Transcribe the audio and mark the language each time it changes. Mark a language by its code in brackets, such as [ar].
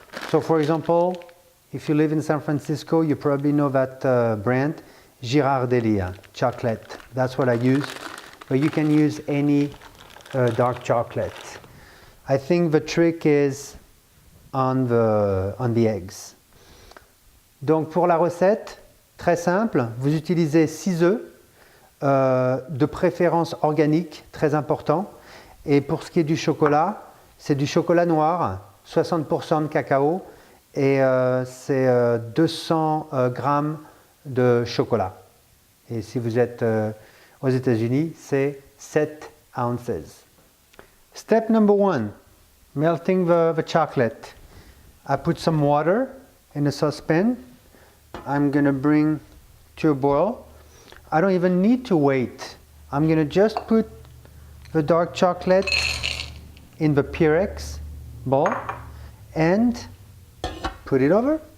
[en] So for example, if you live in San Francisco, you probably know that brand, Girardelli chocolate. That's what I use, but you can use any dark chocolate. I think the trick is on the eggs. [fr] Donc pour la recette, très simple, vous utilisez 6 œufs, de préférence organique, très important. Et pour ce qui est du chocolat, c'est du chocolat noir, 60% de cacao, et c'est 200 grammes de chocolat. Et si vous êtes aux États-Unis, c'est 7 ounces. [en] Step number 1, melting the chocolate. I put some water in a saucepan. I'm going to bring to a boil. I don't even need to wait. I'm going to just put the dark chocolate in the Pyrex bowl and put it over.